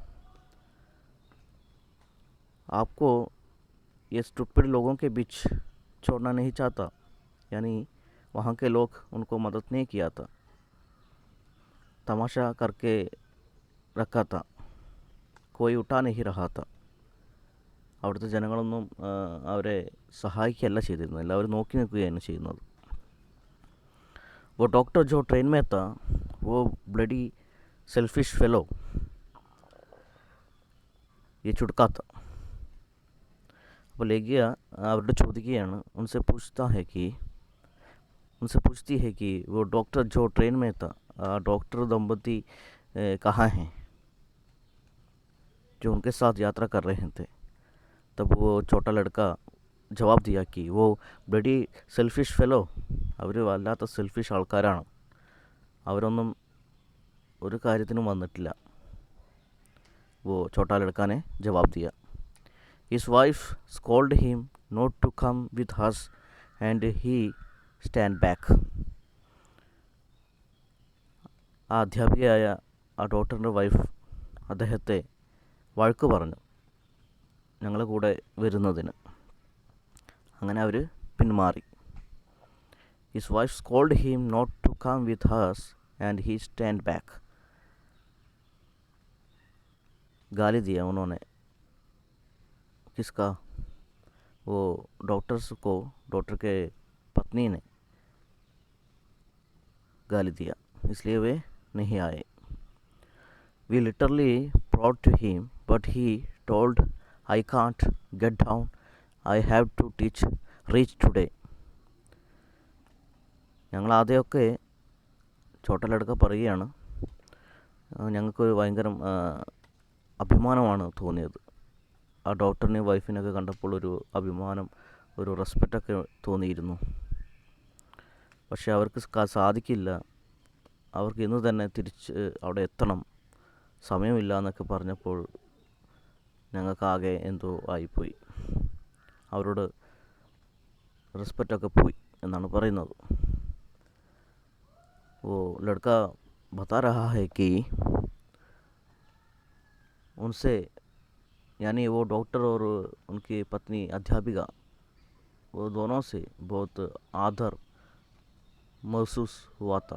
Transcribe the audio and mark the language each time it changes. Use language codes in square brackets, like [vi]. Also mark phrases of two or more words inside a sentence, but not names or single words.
[hi] आपको ये स्टूपिड लोगों के बीच छोड़ना नहीं चाहता. यानी वहाँ के लोग उनको मदद नहीं किया था, तमाशा करके रखा था, कोई उठा नहीं रहा था. [ml] അവിടുത്തെ ജനങ്ങളൊന്നും അവരെ സഹായിക്കുകയല്ല ചെയ്തിരുന്നത്, എല്ലാവരും നോക്കി നിൽക്കുകയാണ് ചെയ്യുന്നത്. [hi] वो डॉक्टर जो ट्रेन में था वो [en] bloody selfish fellow, [hi] ये चुटका था. [ml] അപ്പോൾ ലേഖിയ അവരോട് ചോദിക്കുകയാണ്, [hi] उनसे पूछती है कि वो डॉक्टर जो ट्रेन में था, डॉक्टर दंपति कहाँ हैं जो उनके साथ यात्रा कर रहे थे. तब वो छोटा लड़का जवाब दिया कि वो [en] bloody selfish fellow, [ml] അവർ വല്ലാത്ത സെൽഫിഷ് ആൾക്കാരാണ്, അവരൊന്നും ഒരു കാര്യത്തിനും വന്നിട്ടില്ല. [hi] वो छोटा लड़का ने जवाब दिया. [en] His wife scolded him not to come with us and he stand back. [ml] ആ അധ്യാപികയായ ആ ഡോക്ടറിൻ്റെ വൈഫ് അദ്ദേഹത്തെ വഴക്ക് പറഞ്ഞു ഞങ്ങളുടെ കൂടെ വരുന്നതിന്. അങ്ങനെ അവർ പിന്മാറി. [en] His wife scolded him not to come with us and he stand back. [hi] गाली दिया उन्होंने। किसका? वो डॉक्टर्स को, डॉक्टर के पत्नी ने गाली दिया, इसलिए वे नहीं आए। [en] We literally proud to him, but he told, I can't get down. I have to reach today. [ml] ഞങ്ങൾ ആദ്യമൊക്കെ ചോട്ടലടുക്ക പറയുകയാണ്, ഞങ്ങൾക്കൊരു ഭയങ്കര അഭിമാനമാണ് തോന്നിയത്. ആ ഡോക്ടറിനെയും വൈഫിനൊക്കെ കണ്ടപ്പോൾ ഒരു അഭിമാനം, ഒരു റെസ്പെക്റ്റൊക്കെ തോന്നിയിരുന്നു. പക്ഷേ അവർക്ക് സാധിക്കില്ല, അവർക്ക് ഇന്ന് തന്നെ തിരിച്ച് അവിടെ എത്തണം, സമയമില്ല എന്നൊക്കെ പറഞ്ഞപ്പോൾ ഞങ്ങൾക്കാകെ എന്തോ ആയിപ്പോയി. അവരോട് റെസ്പെക്റ്റൊക്കെ പോയി എന്നാണ് പറയുന്നത്. [hi] वो लड़का बता रहा है कि उनसे, यानी वो डॉक्टर और उनकी पत्नी अध्यापिका, वो दोनों से बहुत आदर महसूस हुआ था।